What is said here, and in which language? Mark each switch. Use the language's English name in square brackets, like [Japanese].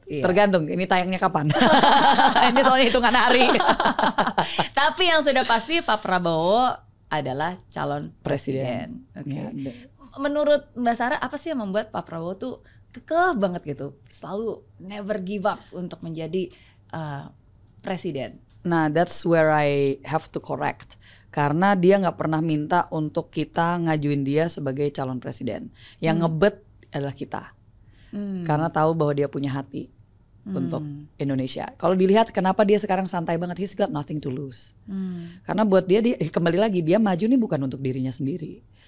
[Indonesian] Tergantung ini tayangnya kapan. Ini soalnya hitungan hari. Tapi yang sudah pasti Pak Prabowo adalah calon presiden. Ya, menurut Mbak Sarah apa sih yang membuat Pak Prabowo tuh kekeh banget gitu, selalu [English] never give up [Indonesian] untuk menjadi presiden? [English] Nah, that's where I have to correct. [Indonesian] Karena dia nggak pernah minta untuk kita ngajuin dia sebagai calon presiden. Yang ngebet adalah kita. Karena tahu bahwa dia punya hati untuk Indonesia. Kalau dilihat kenapa dia sekarang santai banget, [English] he's got nothing to lose. [Indonesian] Karena buat dia kembali lagi dia maju nih bukan untuk dirinya sendiri.